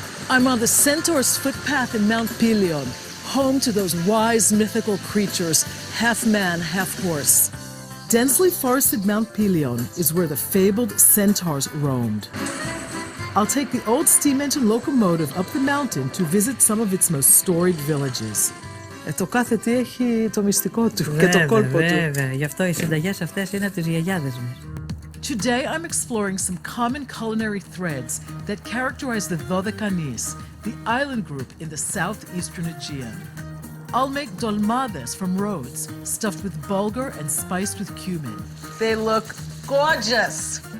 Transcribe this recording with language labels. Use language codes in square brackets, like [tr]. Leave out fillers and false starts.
[en] I'm on the Centaur's footpath in Mount Pelion, home to those wise mythical creatures, half man, half horse. Densely forested Mount Pelion is where the fabled centaurs roamed. I'll take the old steam engine locomotive up the mountain to visit some of its most storied villages. [el] Το κάθε τι έχει το μυστικό του και το κόλπο του. Βέβαια, γι' αυτό οι συνταγές αυτές είναι από τις γιαγιάδες μας. [en] Today I'm exploring some common culinary threads that characterize the Dodekanis, the island group in the southeastern Aegean. I'll make dolmades from Rhodes, stuffed with bulgur and spiced with cumin. They look gorgeous.